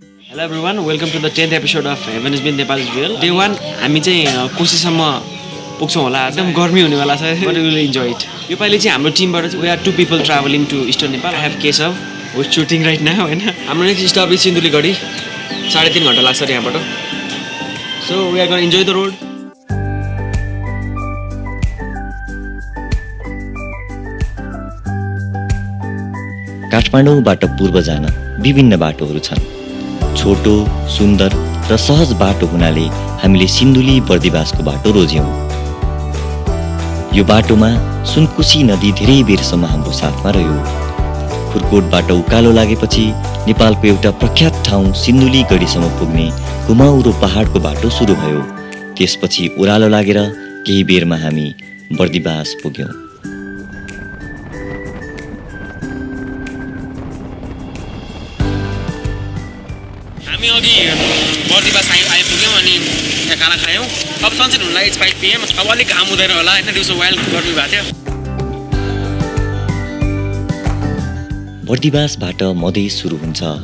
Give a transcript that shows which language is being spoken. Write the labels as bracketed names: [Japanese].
[English] Hello everyone, welcome to the 10th episode of Heaven is Myth, Nepal is Real. [Nepali] Day 1 हामी चाहिँ कोशीसम्म पुग्छौं होला। एकदम गर्मी हुनेवाला छ, [English] but we will enjoy it. [Nepali] यो पालि चाहिँ हाम्रो टिमबाट [English] we are 2 people traveling to Eastern Nepal. I have Keshav who is shooting right now [Nepali] हैन। हाम्रो नेक्स्ट स्टप इज सिन्धुलीगढी। 3.5 घण्टा लाग्छ रे यहाँबाट। [English] So we are going to enjoy the road. [Nepali] काठमाडौँबाट पूर्व जान विभिन्न बाटोहरू छन्। छोटो, सुन्दर र सहज बाटो हुनाले हामीले सिन्धुली बर्दिवासको बाटो रोज्यौं। यो बाटोमा सुनकुशी नदी धेरै बेरसम्म हाम्रो साथमा रह्यो। खुरकोटबाट उकालो लागेपछि नेपालको एउटा प्रख्यात ठाउँ सिन्धुली गढीसम्म पुग्ने घुमाउरो पहाडको बाटो सुरु भयो। त्यसपछि ओह्रालो लागेर केही बेरमा हामी बर्दिवास पुग्यौं। हामी अघि बर्दिवास आइपुग्यौँ अनि यहाँ खाना खायौँ। अब सनसेट हुनलाई इट्स 5 PM। अब अलिक घाम हुँदैन होला हैन, दिउँसो वाइल्ड गर्मी भएको थियो। बर्दिवासबाट मधेस सुरु हुन्छ।